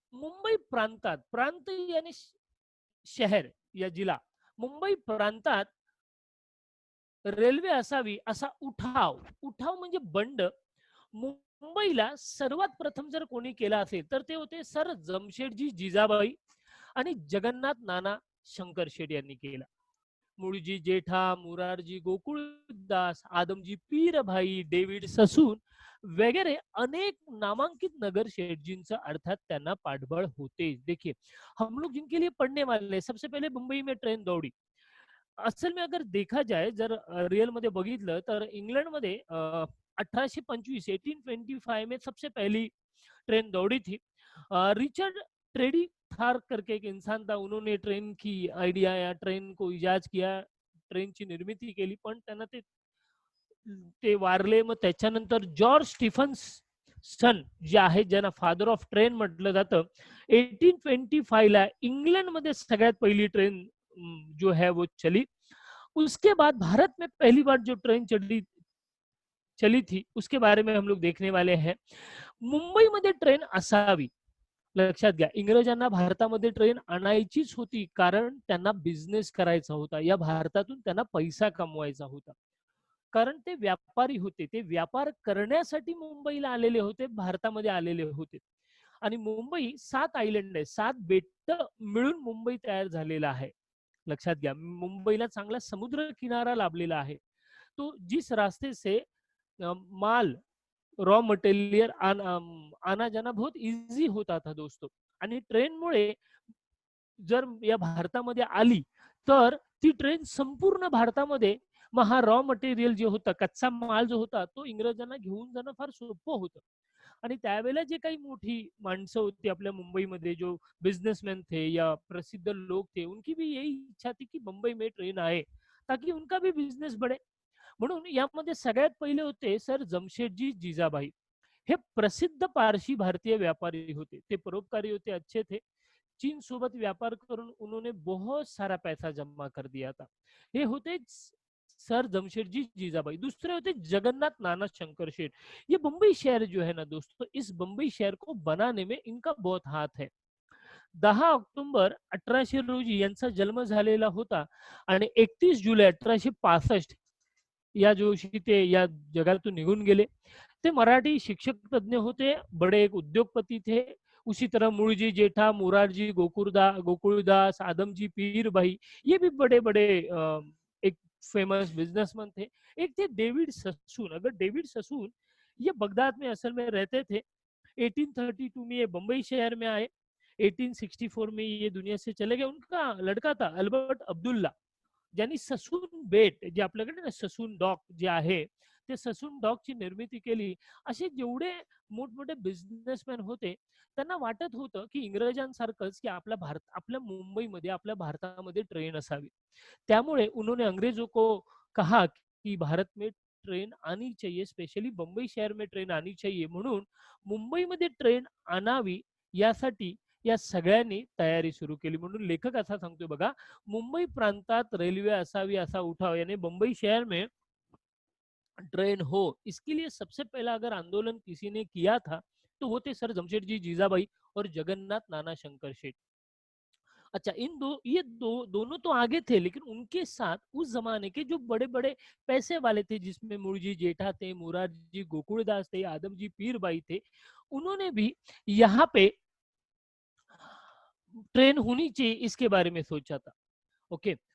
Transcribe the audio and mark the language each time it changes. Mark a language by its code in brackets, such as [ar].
[mr] मुंबई प्रांतात, प्रांत यानी शहर या जिल्हा, मुंबई प्रांतात रेल्वे असावी असा उठाव, उठाव म्हणजे बंड, मुंबईला सर्वात प्रथम जर कोणी केला असेल तर ते होते सर जमशेदजी जिजाबाई आणि जगन्नाथ नाना शंकर शेठ यांनी केला. मुळजी जेठा, मुरारजी गोकुळदास, आदमजी पीर भाई, डेव्हिड ससून वगैरे अनेक नामांकित नगर शेठजींचा अर्थात त्यांना पाठबळ होते. [hi] देखिए हम लोग जिनके लिए पढ़ने वाले हैं, सबसे पहले मुंबई में ट्रेन दौड़ी. असल में अगर देखा जाए, [mr] जर रियल मध्ये बघितलं तर इंग्लंड मध्ये [hi] 1825 1825 में सबसे पहली ट्रेन दौड़ी थी. रिचर्ड ट्रेडी थार करके एक इंसान था, उन्होंने ट्रेन की आयडिया या ट्रेन को इजाद किया, [mr] ट्रेनची निर्मिती केली, पण त्यांना ते वारले. मग त्याच्यानंतर जॉर्ज स्टीफन्स सन जे आहे, ज्यांना फादर ऑफ ट्रेन म्हटलं जातं, 1825 ला इंग्लंड मध्ये सगळ्यात पहिली ट्रेन [hi] जो है वो चली. उसके बाद भारत में पहली बार जो ट्रेन चली थी उसके बारे में हम लोग देखने वाले हैं. [mr] मुंबईमध्ये ट्रेन असावी, लक्षात घ्या. इंग्रजांना भारतामध्ये ट्रेन आणायचीच होती, कारण त्यांना बिझनेस करायचा होता. या भारतातून त्यांना पैसा कमवायचा होता, कारण ते व्यापारी होते. ते व्यापार करण्यासाठी मुंबईला आलेले होते, भारतामध्ये आलेले होते. आणि मुंबई 7 आयलंड आहे, 7 बेट मिळून मुंबई तयार झालेला आहे. लक्षात घ्या, मुंबईला चांगला समुद्र किनारा लाभलेला आहे. [hi] तो जिस रास्ते से माल रॉ मटेरियल आना जाना बहुत इजी होता था दोस्तों. [mr] आणि ट्रेनमुळे जर या भारतामध्ये आली तर ती ट्रेन संपूर्ण भारतामध्ये, मग हा रॉ मटेरियल जे होता, कच्चा माल जो होता, तो इंग्रजांना घेऊन जाणं फार सोपं होतं. आणि त्यावेळेला जे काही मोठी माणसं होती आपल्या मुंबईमध्ये, [hi] जो बिजनेसमैन थे या प्रसिद्ध लोग थे, उनकी भी यही इच्छा थी की मुंबई में ट्रेन आए ताकि उनका भी बिझनेस बढ़े. [mr] म्हणून यामध्ये सगळ्यात पहिले होते सर जमशेदजी जिजाबाई. हे प्रसिद्ध पारशी भारतीय व्यापारी होते. ते परोपकारी होते, [hi] अच्छे थे. [mr] चीन सोबत व्यापार करून [hi] उन्होंने बहुत सारा पैसा जमा कर दिया था. [mr] हे होते सर जमशेदजी जीजाबाई. [hi] दूसरे होते जगन्नाथ नाना शंकर शेठ. ये बंबई शहर जो है ना दोस्तों, इस बंबई शहर को बनाने में इनका बहुत हाथ है. [mr] 10 ऑक्टोबर 1800 रोजी यांचा जन्म झालेला होता आणि 31 जुलै 1865 या दिवशी ते या जगातून निघून गेले. ते मराठी शिक्षक तज्ञ होते, [hi] बड़े एक उद्योगपति थे. उसी तरह मुळजी जेठा, मुरारजी गोकुलदास, आदमजी पीर भाई, ये भी बड़े बड़े एक फेमस बिजनेसमैन थे. एक थे डेविड ससून. अगर डेविड ससून ये बगदाद में असल में रहते थे. 1832 में ये बंबई शहर में आए. 1864 में ये दुनिया से चले गए. उनका लड़का था [mr] अल्बर्ट अब्दुल्ला, ज्यांनी ससून बेट, जे आपल्याकडे ना ससून डॉक जे आहे, ते ससून डॉकची निर्मिती केली. असे जेवढे मोठमोठे बिझनेसमॅन होते, त्यांना वाटत होतं की इंग्रजांसारखंच की आपल्या मुंबईमध्ये, आपल्या भारतामध्ये ट्रेन असावी. [hi] त्यामुळे उन्होंने अंग्रेजों को कहा कि भारत में ट्रेन आनी चाहिए, स्पेशली बंबई शहर में ट्रेन आनी चाहिए. [mr] म्हणून मुंबईमध्ये ट्रेन आणावी यासाठी या सगळ्यांनी तयारी सुरू केली. म्हणून लेखक असा सांगतोय बघा, मुंबई प्रांतात रेलवे असावी असा उठाव, [hi] यानी बंबई शहर में ट्रेन हो, इसके लिए सबसे पहला अगर आंदोलन किसी ने किया था तो वो थे सर जमशेदजी जीजाबाई और जगन्नाथ नाना शंकर शेठ. अच्छा, ये दोनों तो आगे थे, लेकिन उनके साथ उस जमाने के जो बड़े बड़े पैसे वाले थे, जिसमें मुळजी जेठा थे, मुरारजी गोकुलदास थे, आदमजी पीरबाई थे, उन्होंने भी यहाँ पे ट्रेन होनी चाहिए इसके बारे में सोचा था. ओके.